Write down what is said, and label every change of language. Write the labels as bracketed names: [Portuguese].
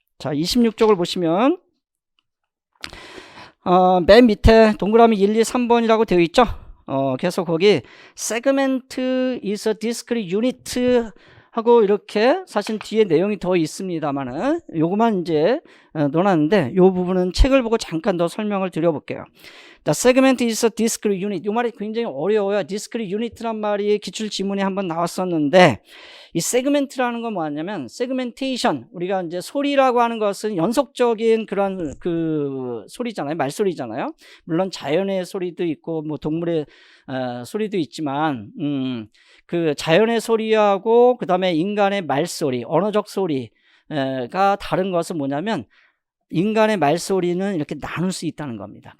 [Korean] 자, 26쪽을 보시면 맨 밑에 동그라미 1, 2, 3번이라고 되어 있죠. 그래서 거기 segment is a discrete unit 하고 이렇게 사실 뒤에 내용이 더 있습니다만은 요거만 이제 넣어놨는데 요 부분은 책을 보고 잠깐 더 설명을 드려볼게요. [English] The segment is a discrete unit. 이 말이 굉장히 어려워요. [Korean] discrete unit란 말이 기출 지문에 한번 나왔었는데, 이 segment라는 건 뭐냐면 segmentation. 우리가 이제 소리라고 하는 것은 연속적인 그런 그 소리잖아요. 말소리잖아요. 물론 자연의 소리도 있고 뭐 동물의 소리도 있지만 그 자연의 소리하고 그다음에 인간의 말소리, 언어적 소리가 다른 것은 뭐냐면 인간의 말소리는 이렇게 나눌 수 있다는 겁니다.